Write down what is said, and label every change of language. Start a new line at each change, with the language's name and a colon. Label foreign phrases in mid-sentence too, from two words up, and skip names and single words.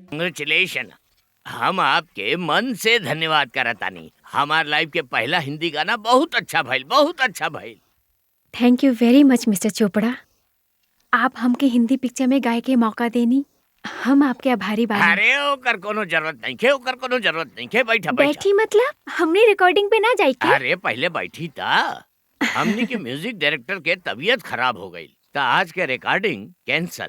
Bhojpuri: कांग्रेचुलेशन। हम आपके मन से धन्यवाद करतानी। हमार लाइफ के पहला हिंदी गाना बहुत अच्छा भइल, बहुत अच्छा भइल।
English: thank you very much Mister Chopra.
Bhojpuri: आप हमके हिंदी पिक्चर में गाए के मौका देनी, हम आपके आभारी बानी। अरे ओकर कोनो जरूरत नहीं खे, ओकर कोनो जरूरत नहीं खे। बैठा बैठा। बैठी मतलब हमने रिकॉर्डिंग पे ना जाए के? अरे पहले बैठी था। हमनी के म्यूजिक डायरेक्टर के तबीयत खराब हो गई, तो आज के रिकॉर्डिंग कैंसल।